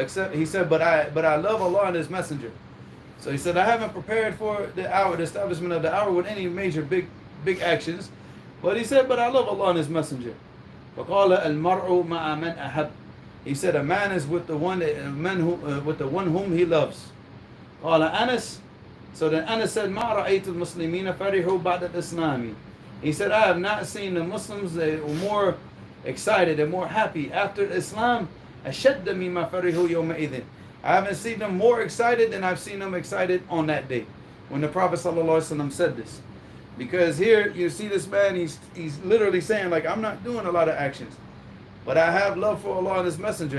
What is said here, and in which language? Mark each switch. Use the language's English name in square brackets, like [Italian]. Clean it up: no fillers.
[English] Except he said, but I love Allah and His Messenger. So he said, I haven't prepared for the hour, the establishment of the hour with any major big actions. But he said, but I love Allah and His Messenger. [Arabic] فَقَالَ الْمَرْءُ مَعَ مَنْ أَحَبَّ. [English] He said, a man is with the one whom he loves. [Arabic] قال Anas. [English] So then Anas said, [Arabic] مَا رَأَيْتُ الْمُسْلِمِينَ فَرِحُوا بَعْدَ الْإِسْلَامِ. [English] He said, I have not seen the Muslims that were more excited and more happy after Islam. [Arabic] أَشَدَّ مِمَّا فَرِحُوا يَوْمَئِذٍ. [English] I haven't seen them more excited than I've seen them excited on that day, when the Prophet ﷺ said this. Because here you see this man, he's literally saying, like, I'm not doing a lot of actions, but I have love for Allah and His Messenger.